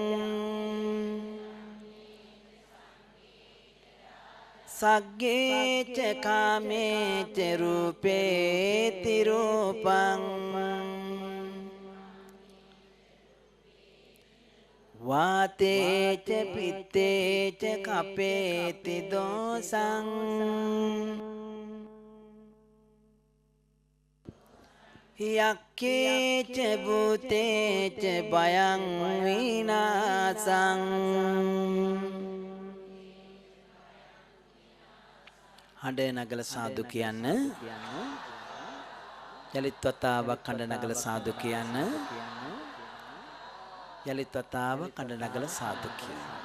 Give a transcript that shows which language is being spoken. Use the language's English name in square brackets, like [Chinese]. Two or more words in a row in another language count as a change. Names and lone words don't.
[Pali] සග්ගේච කාමේච රූපේති රූපං වාතේච පිත්තේච කපේති දෝසං යක්කේච භූතේච බයං විනාසං [Sinhala] හඬ නගල සාදු කියන්න. යලිත් වතාවක් හඬ නගල සාදු කියන්න. යලිත් වතාවක් හඬ නගල සාදු කියන්න.